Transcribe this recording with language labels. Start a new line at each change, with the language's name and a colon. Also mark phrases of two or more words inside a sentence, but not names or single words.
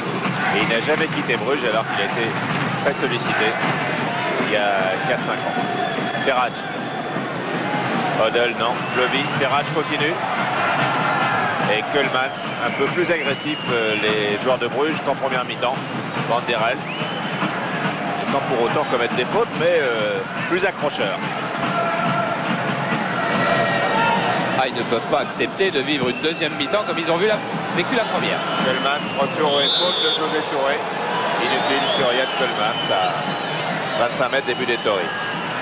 French: Et il n'a jamais quitté Bruges alors qu'il a été très sollicité il y a 4-5 ans. Ferrage. Odell, non. Plovy. Ferrage continue. Et Koelmans, un peu plus agressif, les joueurs de Bruges qu'en première mi-temps. Van der Elst. Sans pour autant commettre des fautes, mais plus accrocheur. Ah, ils ne peuvent pas accepter de vivre une deuxième mi-temps comme ils ont vécu la première. Koelmans, retour et faute de José Touré. Inutile sur Yann Koelmans à 25 mètres début d'Ettori.